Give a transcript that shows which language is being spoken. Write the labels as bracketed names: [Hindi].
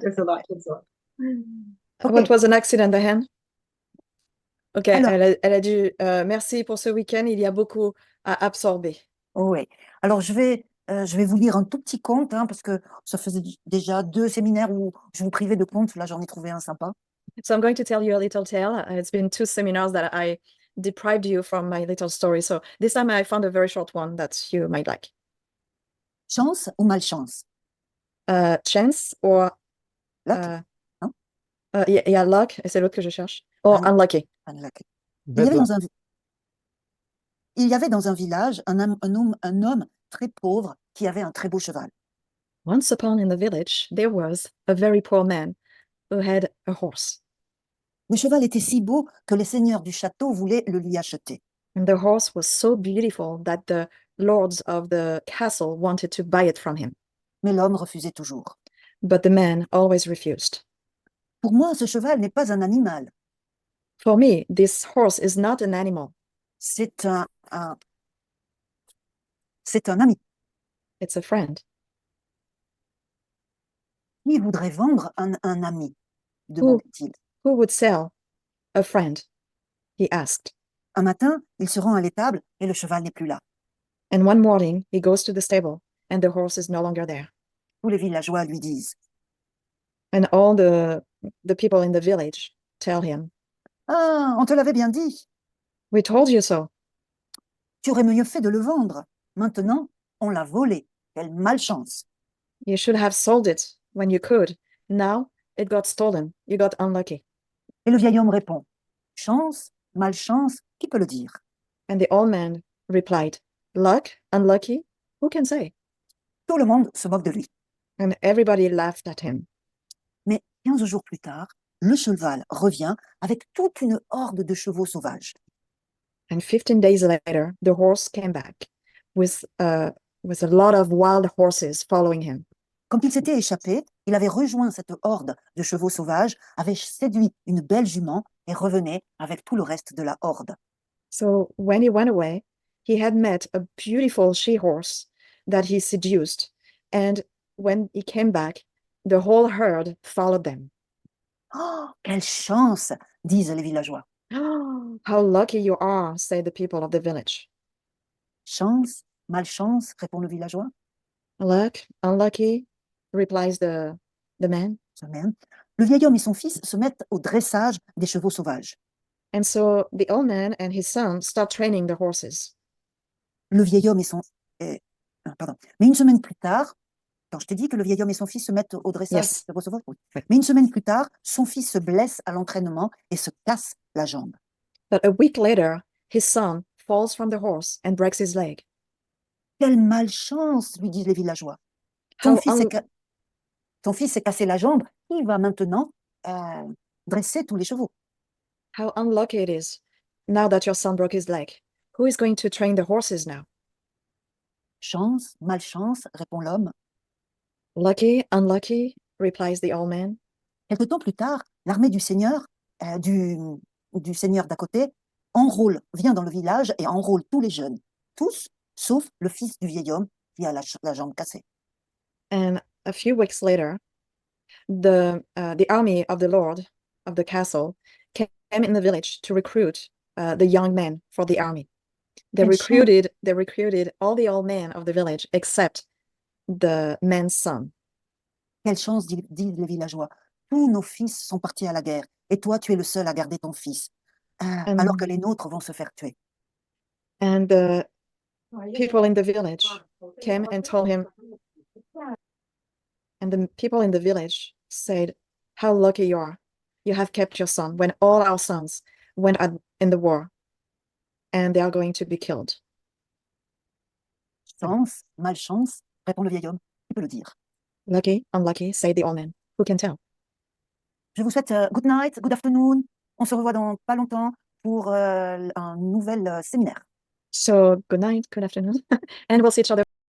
[English] There's a lot to absorb. What was an accident, Diane? Ok, [French] Alors, elle a dit merci pour ce week-end. Il y a beaucoup à absorber. oui. Alors, je vais Je vais vous lire un tout petit conte, hein, parce que ça faisait déjà 2 séminaires où je vous privais de contes. Là, j'en ai trouvé un sympa. [English] So I'm going to tell you a little tale. It's been 2 seminars that I deprived you from my little story. So this time I found a very short one that you might like. [French] Chance ou malchance? [English] Chance or Luck? [French] Non? [English] yeah, luck, [French] et c'est l'autre que je cherche. [English] Or Ah, unlucky. Unlucky. [French] Il y [English] Bad [French] avait [English] luck. [French] dans un village un homme très pauvre qui avait un très beau cheval. [English] Once upon in the village, there was a very poor man who had a horse. [French] Le cheval était si beau que les seigneurs du château voulaient le lui acheter. [English] And the horse was so beautiful that the lords of the castle wanted to buy it from him. [French] Mais l'homme refusait toujours. [English] But the man always refused. [French] Pour moi, ce cheval n'est pas un animal. [English] For me, this horse is not an animal. [French] C'est c'est un ami. [English] It's a friend. [French] Qui voudrait vendre un ami? demanda-t-il. [English] Who would sell a friend? He asked. [French] Un matin, il se rend à l'étable et le cheval n'est plus là. [English] And one morning, he goes to the stable and the horse is no longer there. [French] Tous les villageois lui disent: [English] And all the people in the village tell him, [French] Ah, on te l'avait bien dit. [English] we told you so. [French] Tu aurais mieux fait de le vendre. Maintenant, on l'a volé. Quelle malchance. [English] You should have sold it when you could. Now it got stolen. You got unlucky. [French] Et le vieil homme répond: Chance, malchance, qui peut le dire? [English] And the old man replied, luck, unlucky, who can say? [French] Tout le monde se moque de lui. [English] And everybody laughed at him. [French] Mais 15 jours plus tard, le cheval revient avec toute une horde de chevaux sauvages. [English] And 15 days later, the horse came back with a lot of wild horses following him. [French] Quand il s'était échappé, il avait rejoint cette horde de chevaux sauvages, avait séduit une belle jument et revenait avec tout le reste de la horde. [English] So when he went away, he had met a beautiful she-horse that he seduced. And when he came back, the whole herd followed them. [French] Oh, quelle chance, disent les villageois. [English] How lucky you are, say the people of the village. [French] Chance, malchance, répond le villageois. [English] Luck, unlucky, replies the man. [French] Le vieil homme et son fils se mettent au dressage des chevaux sauvages. [English] And so the old man and his son start training the horses. [French] Le vieil homme et son... pardon. Mais une semaine plus tard, quand je t'ai dit que le vieil homme et son fils se mettent au dressage [English] Yes. [French] des chevaux sauvages, oui. Oui. Mais une semaine plus tard, son fils se blesse à l'entraînement et se casse la jambe. [English] But a week later, his son falls from the horse and breaks his leg. [French] Quelle malchance, lui disent les villageois. [English] How [French] Ton fils s'est cassé la jambe, il va maintenant dresser tous les chevaux. [English] How unlucky it is, now that your son broke his leg. Who is going to train the horses now? [French] Chance, malchance, répond l'homme. [English] Lucky, unlucky, replies the old man. [French] Quelque temps plus tard, l'armée du seigneur, du seigneur d'à côté, vient dans le village et enrôle tous les jeunes. Tous, sauf le fils du vieil homme qui a la jambe cassée. [English] And a few weeks later, the army of the lord of the castle came in the village to recruit the young men for the army. They recruited all the old men of the village except the man's son. [French] Quelle chance, disent les villageois. Tous nos fils sont partis à la guerre et toi, tu es le seul à garder ton fils, alors que les nôtres vont se faire tuer. [English] And the people in the village came and told him, and the people in the village said, how lucky you are. You have kept your son when all our sons went in the war and they are going to be killed. [French] Chance, malchance, répond le vieil homme. Qui peut le dire? [English] Lucky, unlucky, say the old man. Who can tell? [French] Je vous souhaite [English] good night, good afternoon. [French] On se revoit dans pas longtemps pour un nouvel séminaire. [English] So good night, good afternoon, and we'll see each other